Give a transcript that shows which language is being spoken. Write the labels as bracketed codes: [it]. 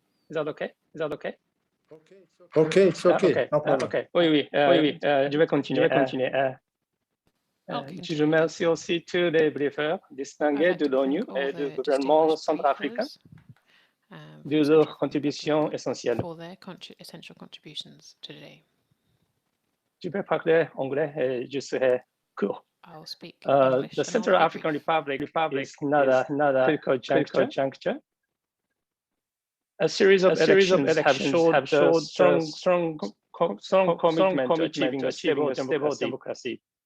[en] Is that okay? Is that okay? Okay, it's okay. Okay, No problem. [fr] okay. Oui, je vais continuer. Je remercie aussi tous les briefers distingués de l'ONU et du gouvernement centrafricain de leurs contributions essentielles. [en] For their essential contributions today. [fr] Je vais parler anglais et je serai court. [en] I'll speak the Central African Republic is not a critical juncture. A series of elections have showed strong commitment to achieving a stable democracy.